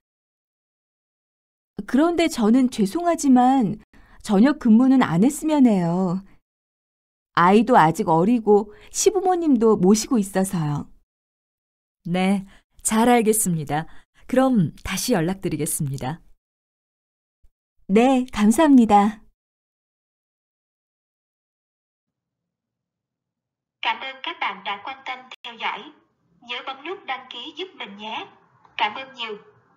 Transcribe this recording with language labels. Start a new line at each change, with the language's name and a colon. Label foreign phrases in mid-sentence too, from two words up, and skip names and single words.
Korean: 그런데 저는 죄송하지만 저녁 근무는 안 했으면 해요. 아이도 아직 어리고 시부모님도 모시고 있어서요. 네, 잘 알겠습니다. 그럼 다시 연락드리겠습니다. 네, 감사합니다.
Vietnamese: Cảm ơn các bạn đã quan tâm theo dõi. Nhớ bấm nút đăng ký giúp mình nhé. Cảm ơn nhiều.